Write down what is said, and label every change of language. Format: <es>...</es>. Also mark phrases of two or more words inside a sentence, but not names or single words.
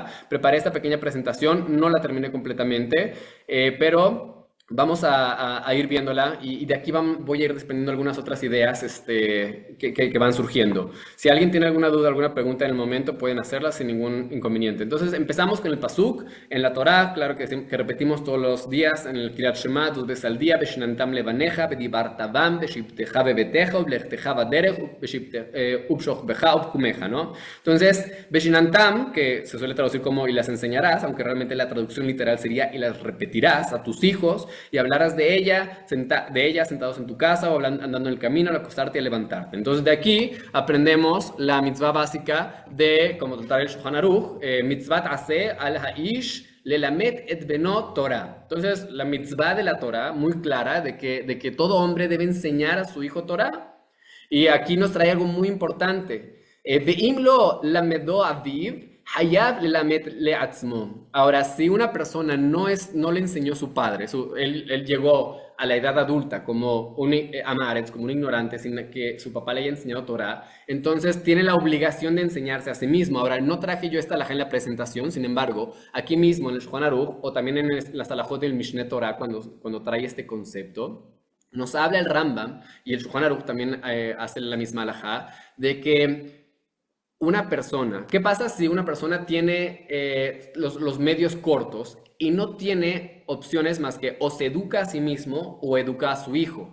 <es>Preparé esta pequeña presentación, no la terminé completamente, pero vamos a ir viéndola y de aquí voy a ir desprendiendo algunas otras ideas que van surgiendo. Si alguien tiene alguna duda, alguna pregunta en el momento, pueden hacerla sin ningún inconveniente. Entonces empezamos con el pasuk en la Torá, claro que repetimos todos los días en el</es> <he>קריאת שמע</he> <es>2 veces al día,</es> <he>ושננתם לבניך, ודברת בם, בשבתך בביתך, ובלכתך בדרך, ובשכבך, ובקומך,</he> <es>¿no? Entonces, Beshinantam, que se suele traducir como y las enseñarás, aunque realmente la traducción literal sería y las repetirás a tus hijos, y hablarás de ella sentados en tu casa o andando en el camino al acostarte y a levantarte. Entonces de aquí aprendemos la mitzvah básica de, como tratar el Shulchan Aruch,</es> <he>מצוה תעשה על האיש ללמד את בנו תורה.</he> <es>Entonces la mitzvah de la Torah, muy clara, de que todo hombre debe enseñar a su hijo Torah. Y aquí nos trae algo muy importante.</es> <he>ואם לא למדו אביו, חייב ללמד לעצמו.</he> <es>Ahora, si una persona no le enseñó su padre, él llegó a la edad adulta como un amaretz, como un ignorante, sin que su papá le haya enseñado Torah, entonces tiene la obligación de enseñarse a sí mismo. Ahora, no traje yo esta halajá en la presentación, sin embargo, aquí mismo en el Shulchan Aruch, o también en las halajot del Mishneh Torah, cuando trae este concepto, nos habla el Rambam, y el Shulchan Aruch también hace la misma halajá, de que una persona, ¿qué pasa si una persona tiene los medios cortos y no tiene opciones más que o se educa a sí mismo o educa a su hijo?</es>